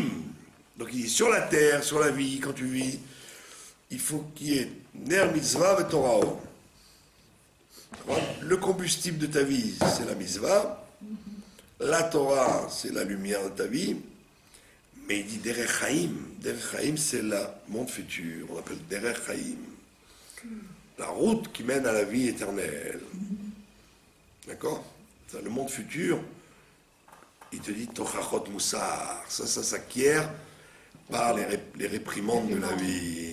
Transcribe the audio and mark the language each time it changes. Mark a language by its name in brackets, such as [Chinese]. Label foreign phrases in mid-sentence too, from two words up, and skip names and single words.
[French] Donc il dit, sur la terre, sur la vie, quand tu vis, il faut qu'il y ait [Hebrew] נר מצוה ותורה. [French] Le combustible de ta vie, c'est la mitzvah. La Torah, c'est la lumière de ta vie. Mais il dit [Hebrew] דרך חיים. דרך חיים, [French] c'est le monde futur. On appelle [Hebrew] דרך חיים. [French] La route qui mène à la vie éternelle. D'accord? Le monde futur, il te dit [Hebrew] תוכחות מוסר. [French] Ça s'acquiert par les réprimandes de la vie.